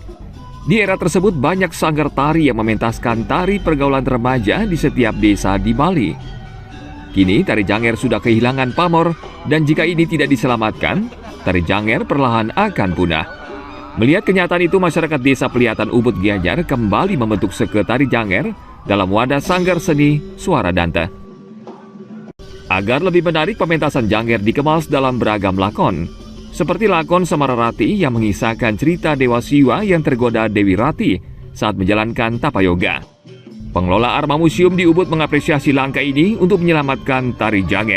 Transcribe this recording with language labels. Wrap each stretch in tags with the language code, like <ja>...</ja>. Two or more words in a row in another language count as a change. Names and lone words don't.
<id>Di era tersebut banyak sanggar tari yang mementaskan tari pergaulan remaja di setiap desa di Bali. Kini Tari Janger sudah kehilangan pamor dan jika ini tidak diselamatkan, Tari Janger perlahan akan punah. Melihat kenyataan itu, masyarakat desa Pelihatan Ubud Gianyar kembali membentuk seke Tari Janger dalam wadah sanggar seni Suara Dante. Agar lebih menarik, pementasan Janger dikemas dalam beragam lakon. Seperti lakon Samararati yang mengisahkan cerita Dewa Siwa yang tergoda Dewi Rati saat menjalankan tapa yoga. Pengelola Arma Museum di Ubud mengapresiasi langkah ini untuk menyelamatkan Tari Janger.</id>